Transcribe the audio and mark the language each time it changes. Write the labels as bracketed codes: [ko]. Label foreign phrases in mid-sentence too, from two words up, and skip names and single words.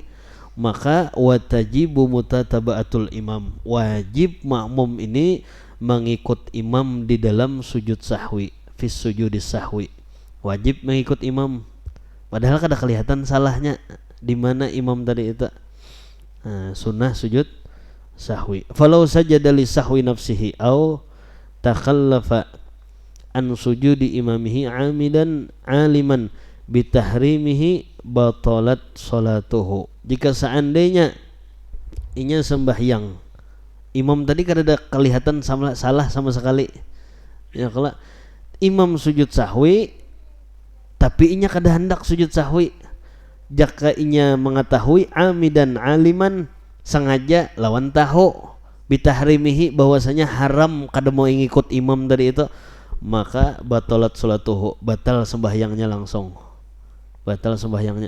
[bjn] Maka [ar] وتجب متابعة الإمام, [bjn] wajib makmum ini mengikut imam di dalam sujud sahwi, [ar] في سجود السهو, [bjn] wajib mengikut imam padahal kada kelihatan salahnya di mana imam tadi itu. [id] Sunnah sujud sahwi. [ar] فلو سجد لسهو نفسه أو تخلف عن سجود إمامه عامدا عالما بتحريمه بطلت صلاته. [bjn] Jika seandainya inya sembahyang, imam tadi kada ada kelihatan salah sama sekali. Ya kalau imam sujud sahwi tapi inya kada hendak sujud sahwi, jika inya mengetahui [ar] عامدا عالما [bjn] sengaja lawan tahu bitahrimihi bahwasanya haram kada mau ngikut imam dari itu, maka [ar] بطلت صلاته, [bjn] batal sembahyangnya langsung, batal sembahyangnya.